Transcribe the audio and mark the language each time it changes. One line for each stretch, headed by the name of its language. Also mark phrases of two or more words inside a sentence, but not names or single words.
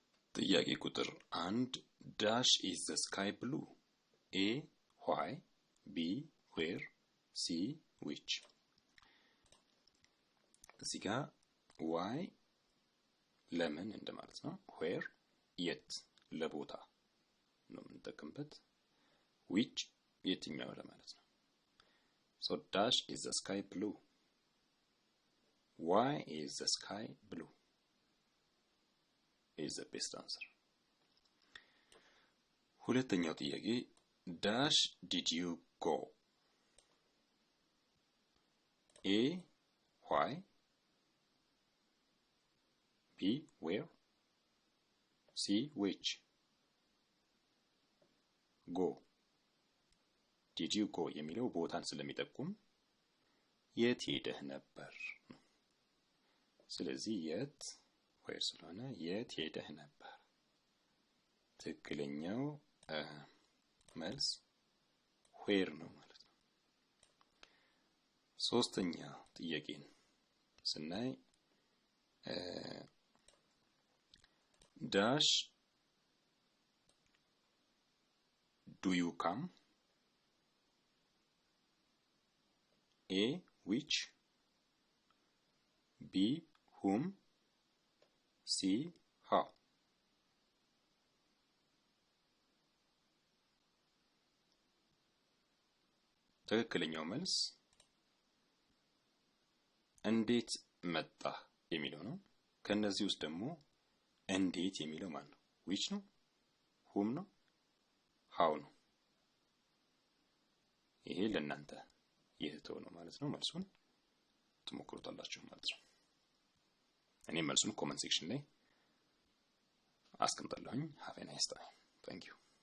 Amharic: ጥያቄ ቁጥር
English: 1 dash is the sky blue? A why, B where, C which?
Amharic: እዚህ ጋር
English: why
Amharic: ለምን እንደማለት ነው
English: where
Amharic: የት ለቦታ ነው የምንጠቀምበት
English: which
Amharic: የትኛው ለማለት ነው
English: so dash is the sky blue why is the sky blue is the best answer
Amharic: ሁለተኛው ጥያቄ
English: dash did you go A why B where C which go did you go
Amharic: የሚለው ቦታን ስለሚጠቁም የት ሄደህ ነበር ስለዚህ የት where ስለሆነ የት ሄደህ ነበር ትክክለኛው መልስ where ነው ማለት ነው ሶስተኛ ጥያቄን ስናይ
English: dash do you come A which B whom C how
Amharic: ትክክለኛው መልስ እንዴት መጣ የሚለው ነው ከነዚህ ውስጥ ደግሞ እንዴት የሚለው ማን ነው which ነው whom ነው how ነው ይሄ ለእናንተ የተው ነው ማለት ነው መልሱን ትሞክሩታላችሁ ማለት ነው እኔ መልሱን ኮሜንት ሴክሽን ላይ አስቀምጣለሁኝ
English: have a nice time thank you